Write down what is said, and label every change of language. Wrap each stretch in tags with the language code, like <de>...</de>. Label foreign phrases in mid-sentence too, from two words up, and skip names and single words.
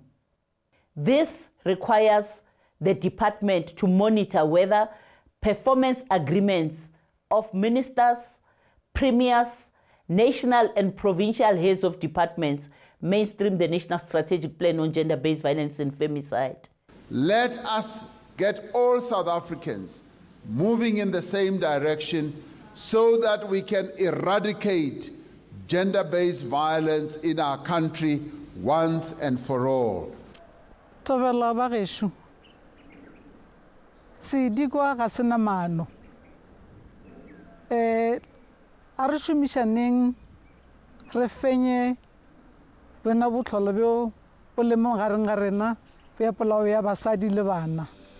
<en>This requires the department to monitor whether performance agreements of ministers, premiers, national and provincial heads of departments mainstream the National Strategic Plan on Gender-Based Violence and Femicide. Let us get all South Africans moving in the same direction so that we can eradicate gender-based violence in our country once and for all.</en> <nso>Tobela ba gesho se dikwa ga sena maano a re šomišaneng re fenye bona botlhole bjo bo lemo gareng ga rena bja polao ya basadi le bana.</nso>